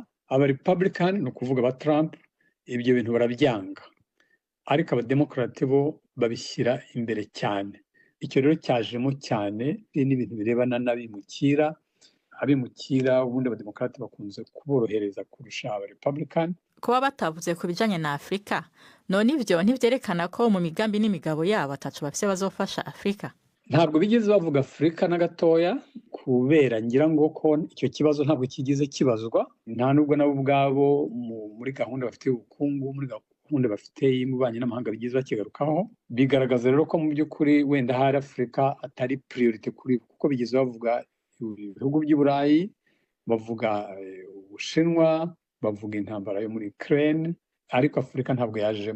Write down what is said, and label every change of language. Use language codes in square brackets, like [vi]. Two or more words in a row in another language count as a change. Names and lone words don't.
[rw] Aba-Republican ni ukuvuga aba Trump ibyo bintu barabyanga, ariko abademokrate bo babishyira imbere cyane. Icyo rero cyajemo cyane n'ibintu birebana n'abimukira. Abimukira ubundi abademokrate bakunze kuborohereza kurusha aba-Republican. [rn] Kuba batavuze ku bijanye na Afrika, none ivyo ntivyerekana ko mu migambi n'imigabo yabo atacu bafise bazofasha Afrika? [rw] Ntabwo bigeze bavuga Afrika na gatoya, kubera ngira ngo ko icyo kibazo ntabwo kigize kibazwa, nta nubwo nabo ubwabo muri gahunda bafite ubukungu, muri gahunda bafite y'ububanyi n'amahanga bigize bakigarukaho. Bigaragaza rero ko mu by'ukuri wenda hari Afrika atari priority kuri, kuko bigeze bavuga ibihugu by'i Burayi, bavuga Ubushinwa, bavuga intambara yo muri Ukraine, ariko Afrika ntabwo yajemo.